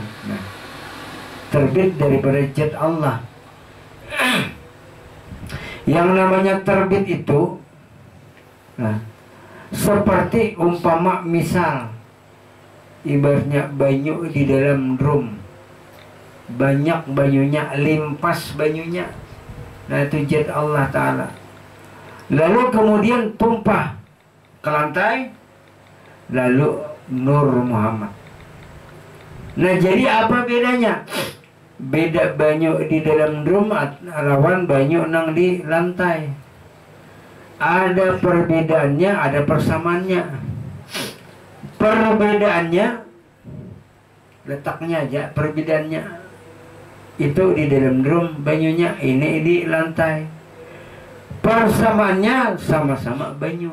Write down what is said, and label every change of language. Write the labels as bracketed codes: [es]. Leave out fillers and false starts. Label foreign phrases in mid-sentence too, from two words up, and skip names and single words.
[id] Nah, terbit daripada zat Allah. [bjn] Yang namanya terbit itu, nah, seperti umpama misal ibaratnya banyu di dalam drum, banyak banyunya, limpas banyunya, nah itu zat Allah Ta'ala. [id] Lalu kemudian tumpah ke lantai, lalu Nur Muhammad. Nah, jadi apa bedanya? [bjn] Beda banyu di dalam drum lawan banyu nang di lantai. [id] Ada perbedaannya, ada persamaannya. [bjn] Perbedaannya letaknya aja, perbedaannya itu di dalam drum banyunya, ini di lantai. Persamaannya sama-sama banyu.